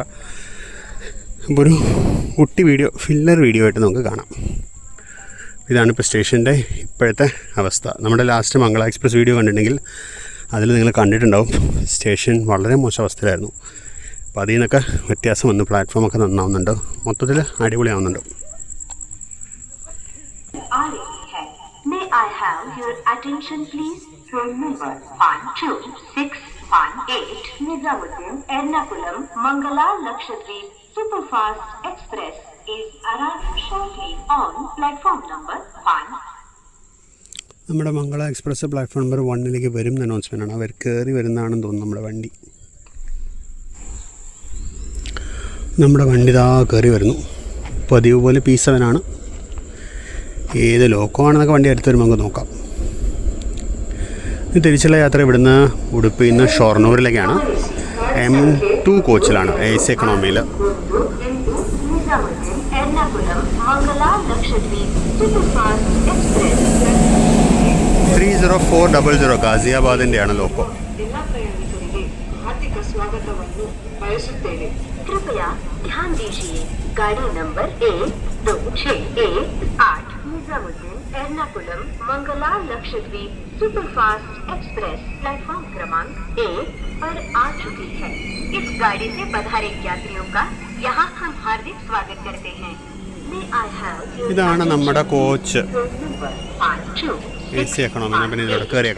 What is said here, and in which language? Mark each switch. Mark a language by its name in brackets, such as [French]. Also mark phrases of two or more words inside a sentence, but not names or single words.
[Malayalam] അപ്പോൾ ഒരു കുട്ടി വീഡിയോ, [English] filler video [Malayalam] ആയിട്ട് നമുക്ക് കാണാം. ഇതാണ് ഇപ്പോൾ സ്റ്റേഷൻ്റെ ഇപ്പോഴത്തെ അവസ്ഥ. നമ്മുടെ ലാസ്റ്റ് മംഗള എക്സ്പ്രസ് വീഡിയോ കണ്ടിട്ടുണ്ടെങ്കിൽ അതിൽ നിങ്ങൾ കണ്ടിട്ടുണ്ടാവും, സ്റ്റേഷൻ വളരെ മോശം അവസ്ഥയിലായിരുന്നു. അപ്പോൾ അതിൽ നിന്നൊക്കെ വ്യത്യാസം വന്നു. പ്ലാറ്റ്ഫോമൊക്കെ നന്നാവുന്നുണ്ട്, മൊത്തത്തിൽ അടിപൊളിയാവുന്നുണ്ട്. [English] May I have your attention please? Train number 12618 Nizamuddin Ernakulam Mangala Lakshadweep Superfast Express is arriving shortly on platform number 1. [Malayalam] നമ്മുടെ മംഗള എക്സ്പ്രസ് [English] platform number [Malayalam] 1 വരും എന്ന അനൗൺസ്മെൻ്റാണ്. അവർ കയറി വരുന്നതാണെന്ന് തോന്നുന്നു നമ്മുടെ വണ്ടി. നമ്മുടെ വണ്ടി ഇതാ കയറി വരുന്നു. പതിവ് പോലെ P7 ആണ്. ഏത് ലോക്കോ ആണെന്നൊക്കെ വണ്ടി അടുത്ത് വരുമ്പോൾ നമുക്ക് നോക്കാം. ഇത് തിരിച്ചുള്ള യാത്ര ഇവിടുന്ന് ഉടുപ്പിയിൽ നിന്ന് ഷൊർണൂരിലേക്കാണ്. M2 കോച്ചിലാണ്, AC എക്കണോമിയിൽ. 30400 ഗാസിയാബാദിൻ്റെയാണ് ലോക്കോ. [Hindi] कृपया ध्यान दीजिए, गाड़ी नंबर 1268 निजामुद्दीन एर्नाकुलम मंगला लक्षद्वीप सुपरफास्ट एक्सप्रेस प्लेटफॉर्म क्रमांक 1 पर आ चुकी है. इस गाड़ी से पधारे यात्रियों का यहाँ हम हार्दिक स्वागत करते हैं. [Malayalam] ഇതാണ് നമ്മുടെ കോച്ച്, [English] AC economy. [Malayalam] പിന്നെ ഇതിലൂടെ കയറിയേക്കാം.